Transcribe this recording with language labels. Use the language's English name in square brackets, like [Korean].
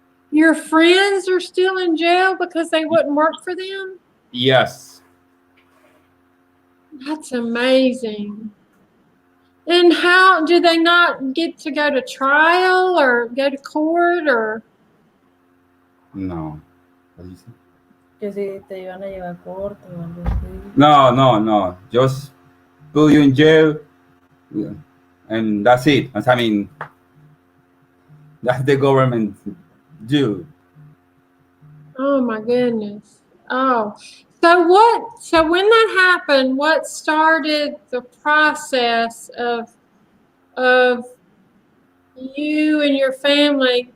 [English] Your friends are still in jail because they wouldn't work for them? Yes. That's amazing. And how do they not get to go to trial or go to court or? No. [Spanish] Que si te iban a llevar a corte o algo así. [English] No. Just put you in jail, and that's it. I mean, that's the government do. Oh my goodness. Oh, so when that happened, what started the process of you and your family?